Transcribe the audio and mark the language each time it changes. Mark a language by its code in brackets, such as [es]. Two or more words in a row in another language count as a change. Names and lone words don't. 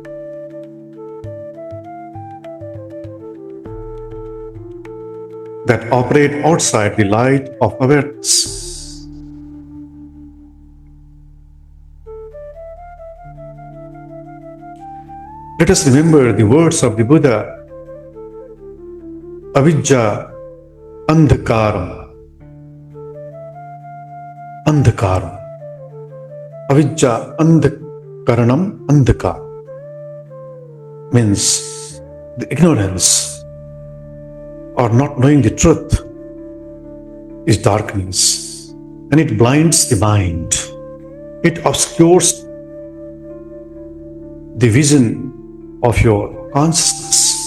[en] That operate outside the light of awareness. Let us remember the words of the Buddha, [pi] avijja andhakaram. [en] Andhakaram. [pi] Avijja andhakaranam andhakar [en] means the ignorance or not knowing the truth is darkness, and it blinds the mind. It obscures the vision of your consciousness.